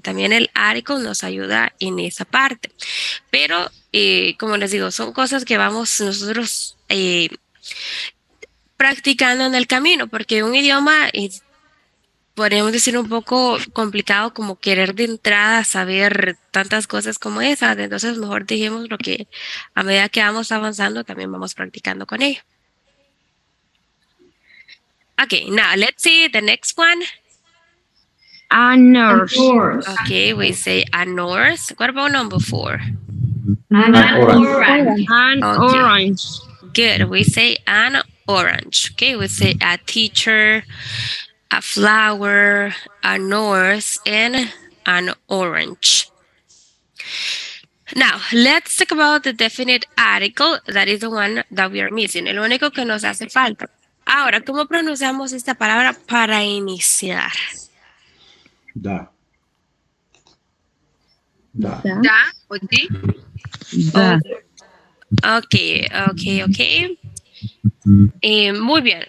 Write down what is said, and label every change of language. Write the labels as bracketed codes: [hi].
[es] También el article nos ayuda en esa parte. Pero, como les digo, son cosas que vamos nosotros practicando en el camino, porque un idioma podríamos decir un poco complicado como querer de entrada saber tantas cosas como esas, entonces mejor dijimos lo que a medida que vamos avanzando también vamos practicando con ello. [en] Okay, now let's see the next one. A nurse. Okay, we say a nurse. What about number 4? An orange. An Okay. orange. Good, we say an orange. Okay, we say a teacher, a flower, a nurse, and an orange. Now, let's talk about the definite article. That is the one that we are missing. [es] El único que nos hace falta. Ahora, ¿cómo pronunciamos esta palabra para iniciar? Da. ¿Ya? ¿O sí? Da. Ok. Muy bien.